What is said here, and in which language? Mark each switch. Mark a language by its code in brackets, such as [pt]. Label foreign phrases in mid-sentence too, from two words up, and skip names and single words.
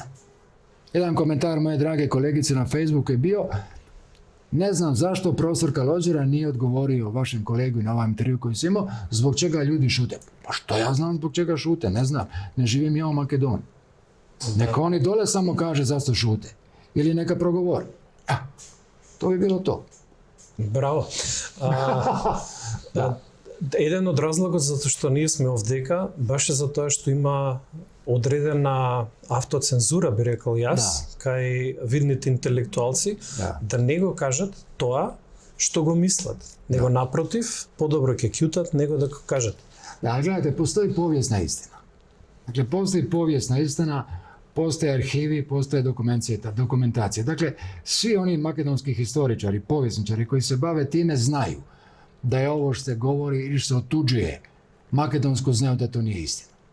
[hr] Jedan komentar moje drage kolegice na Facebooku je bio: ne znam zašto profesor Kalođera nije odgovorio vašem kolegu na ovom intervju koji sam imao, zbog čega ljudi šute. Pa što ja znam zbog čega šute? Ne znam. Ne živim ja u Makedoniji. Neka oni dole samo kaže zašto šute. Ili neka progovori. To bi bilo to. [mk] Браво. Еден од разлогот за што ние сме овдека беше за тоа што има одредена автоцензура, би рекол јас, кај видните интелектуалци, да не го кажат тоа што го мислат. Него напротив, подобро ќе кјутат, него да го кажат. Да, гледате, постои повијесна истина. [hr] Dakle, postoji povijesna istina, postoje arhivi, postoje dokumentacija. Dakle, svi oni makedonski historičari, povjesničari koji se bave time znaju da je ovo što se govori ili što se otuđuje makedonsko, znaju da to nije istina.